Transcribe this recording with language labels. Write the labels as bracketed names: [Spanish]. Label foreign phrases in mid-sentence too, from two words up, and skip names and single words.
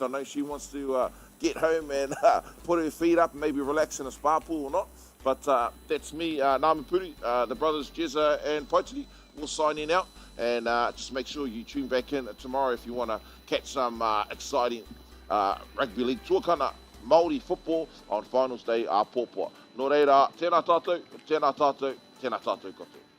[English] I know she wants to get home and put her feet up and maybe relax in a spa pool or not. But that's me, Namapuri, the brothers Jezza and Poitiri. We'll sign in out. And just make sure you tune back in tomorrow if you want to catch some exciting rugby league tuakana Māori football on finals day Pōpua. [Māori] Nō reira, tēnā tātou, tēnā tātou, tēnā tātou katoa.